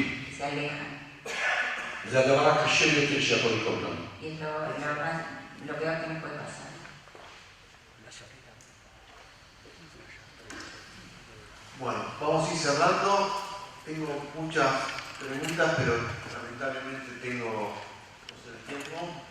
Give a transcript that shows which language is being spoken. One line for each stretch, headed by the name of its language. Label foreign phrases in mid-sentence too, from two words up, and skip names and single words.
Spanish: y se alejan.
Hebrew: זה הדבר הקשה ביותר שיכול לקרות לנו.
Spanish: Y es lo peor que me puede pasar. Bueno, vamos a ir cerrando. Tengo muchas preguntas, pero lamentablemente tengo no sé, el tiempo.